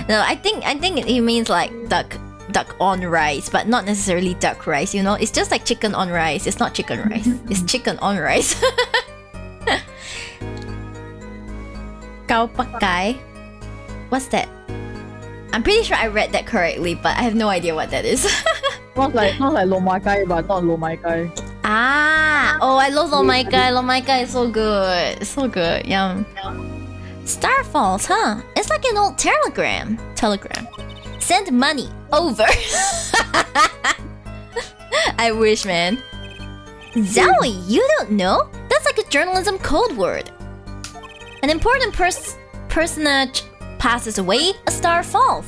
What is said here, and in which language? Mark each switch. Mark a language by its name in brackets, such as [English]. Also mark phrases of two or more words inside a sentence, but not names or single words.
[English] No, I think it means like duck on rice, but not necessarily duck rice, you know? It's just like chicken on rice. It's not chicken rice. It's chicken on rice. Kao pakai. What's that? I'm pretty sure I read that correctly, but I have no idea what that is. Sounds like lo mai kai, but not lo mai kai. Ah! Oh, I love lo mai kai. Lo mai kai is so good. It's so good. Yum. Star falls, huh? It's like an old telegram. Send money over. I wish, man. Zowie, you don't know? That's like a journalism code word. An important personage passes away, a star falls.